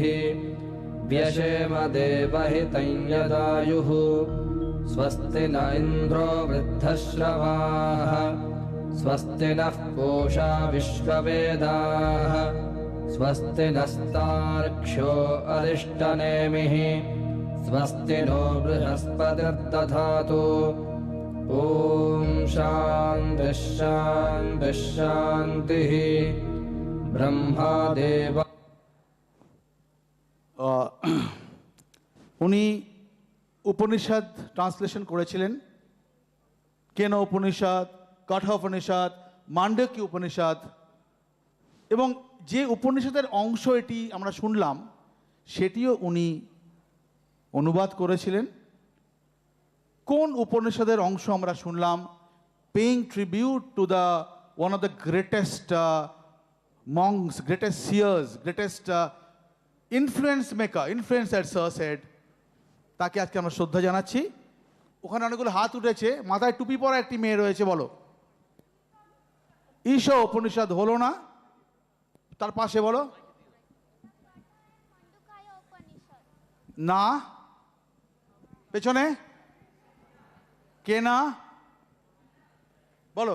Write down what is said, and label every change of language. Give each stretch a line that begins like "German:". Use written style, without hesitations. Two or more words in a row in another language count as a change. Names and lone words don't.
Sanskrit: व्यशेम देवहितं यदायुः स्वस्ति न इन्द्रो वृद्धश्रवाः स्वस्ति नः पूषा विश्ववेदाः स्वस्ति नस्तार्क्ष्यो अरिष्टनेमिः स्वस्ति नो बृहस्पतिर्दधातु ॐ शान्तिः शान्तिः शान्तिः ब्रह्मादेव।
Bangla: উনি উপনিষদ ট্রান্সলেশন করেছিলেন। কেন উপনিষদ, কাঠা উপনিষদ, মান্ডক্য উপনিষদ, এবং যে উপনিষদের অংশ এটি আমরা শুনলাম সেটিও উনি অনুবাদ করেছিলেন। কোন উপনিষদের অংশ আমরা শুনলাম?
English: Paying tribute to the one of the greatest monks, greatest seers, greatest influencer sir said,
Bangla: তাকে আজকে আমরা শ্রদ্ধা জানাচ্ছি। ওখানে অনেকগুলো হাত উঠেছে, মাথায় টুপি পরা একটি মেয়ে রয়েছে, বলো। ঈশা উপনিষদ হলো না, তার পাশে বলো না, পেছনে কে না বলো।